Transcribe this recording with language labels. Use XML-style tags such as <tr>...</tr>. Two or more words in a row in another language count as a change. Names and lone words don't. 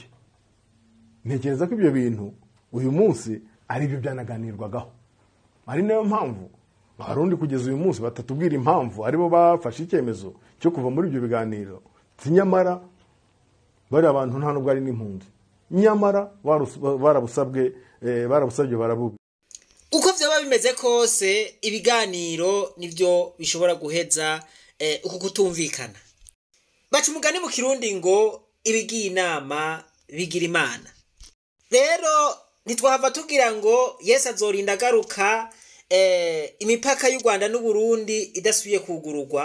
<rw>Ntekereza ko ibyo bintu uyu munsi ari byo byanaganirwagaho. Ari nayo mpamvu Abarundi kugeza uyu munsi batatubwira impamvu aribo bafashe icyemezo cyo kuva muri ibyo biganiro. Nyamara bari abantu nta nubwo ari n'impunzi, nyamara barabusabwe barabuga.</rw> <rn>Uko vyoba bimeze kose ibiganiro nivyo bishobora guheza uko kutumvikana. Baca umugani mu Kirundi ngo ibigiye inama bigira imana. Rero ntitwahava tugira ngo Yesu azorinda agaruka imipaka y'u Rwanda n'u Burundi idasubiye kugururwa.</rn>